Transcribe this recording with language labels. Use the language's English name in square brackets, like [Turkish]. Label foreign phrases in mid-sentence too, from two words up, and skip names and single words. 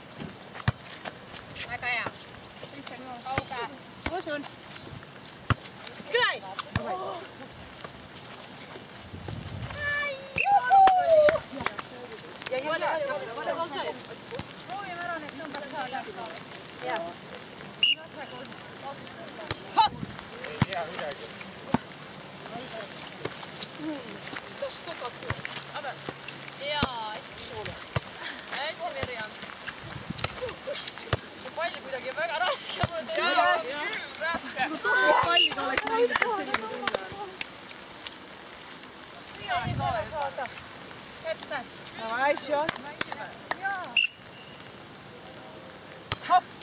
[Estonian] Väga hea. Kauge. Usun. [Russian] Край! Ja продолжай. [Estonian] Proovime ära need tõmbad saada. Jah. [Russian] Что такое? [Estonian] Jaa, hästi Mirjam. See pall kuidagi väga raske. Raske. Palliga oleks näinud, et selline tunne on. Ette. [Russian] Давай еще. Хоп.